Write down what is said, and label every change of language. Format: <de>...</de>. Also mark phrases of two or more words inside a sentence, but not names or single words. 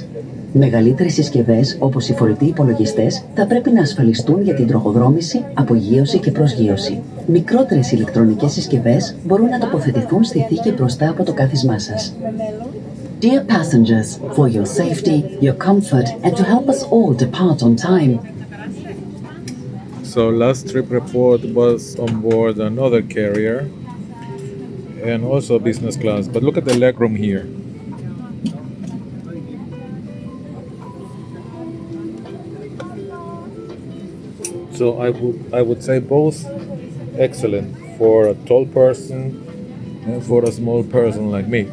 <el>Μεγαλύτερες συσκευές, όπως οι φορητοί υπολογιστές, θα πρέπει να ασφαλιστούν για την τροχοδρόμηση, απογείωση και προσγείωση. Μικρότερες ηλεκτρονικές συσκευές μπορούν να τοποθετηθούν στη θήκη μπροστά από το κάθισμά σας.</el> <en>Dear passengers, for your safety, your comfort, and to help us all depart on time. So last trip report was on board another carrier and also business class. But look at the legroom here. So I would say both excellent for a tall person and for a small person like me.</en>